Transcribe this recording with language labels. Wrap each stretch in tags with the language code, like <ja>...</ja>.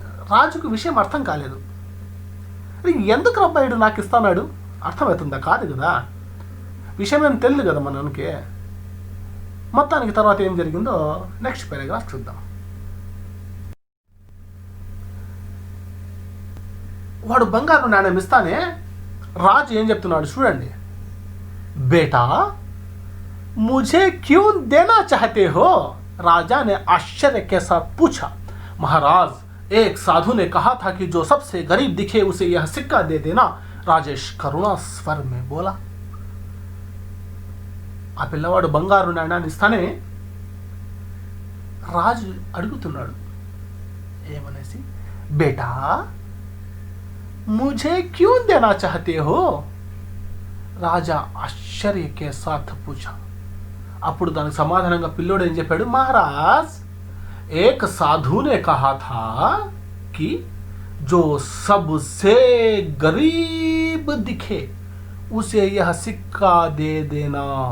<te>రాజుకు విషయం అర్థం కాలేదు. ఎందుకు రబ్బాయిడు నాకు ఇస్తాడు? అర్థమవుతుందా? కాదు కదా. విషయం ఏం తెలియదు కదా మనకి. మొత్తానికి తర్వాత ఏం జరిగిందో నెక్స్ట్ పారాగ్రాఫ్ చూద్దాం. వాడు బంగారు నాణ్యం ఇస్తానే రాజు ఏం చెప్తున్నాడు చూడండి.</te> <hi>బేటా मुझे क्यों देना चाहते हो? राजा ने आश्चर्य के साथ पूछा। महाराज, एक साधु ने कहा था कि जो सबसे गरीब दिखे उसे यह सिक्का दे देना, राजेश करुणा स्वर में बोला.</hi> <te>ఆ పిల్లవాడు బంగారు నాణ్యాన్ని ఇస్తానే రాజు అడుగుతున్నాడు,</te> <hi>ఏమనేసి, బేటా मुझे क्यों देना चाहते हो? రాజా ఆశ్చర్య కే సాత్ పూछा.</hi> <te>అప్పుడు దానికి సమాధానంగా పిల్లోడు ఏం చెప్పాడు,</te> <hi>మహారాజ్ ఏక్ సాధు నే కహా థా కి जो सबसे गरीब दिखे उसे यह सिक्का दे देना.</hi>